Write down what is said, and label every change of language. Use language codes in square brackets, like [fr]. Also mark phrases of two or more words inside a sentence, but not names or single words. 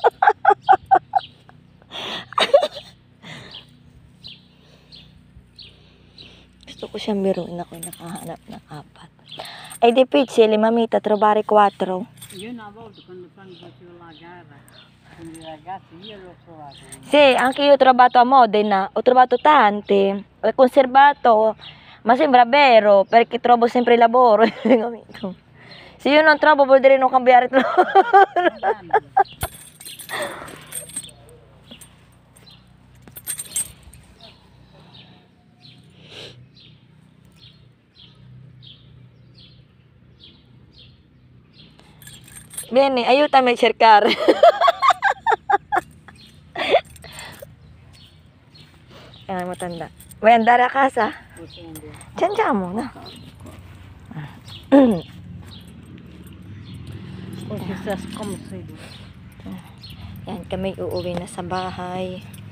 [tl] Gusto ko siyang biruin ako nakahanap ng apat. [it] È difficile, mamita, trovare 4. Io una volta quando facevo la gara con i ragazzi, io l'ho trovato. Sì, anche io ho trovato a Modena, ho trovato tanti, ho conservato, ma sembra vero, perché trovo sempre lavoro. Se io non trovo vuol dire non cambiare troppo. Vieni, aiutami a cercare. [tl] Ayan, matanda. [it] Vuoi andare a casa? Ci andiamo, no? [tl] Yan, kami uuwi na sa bahay.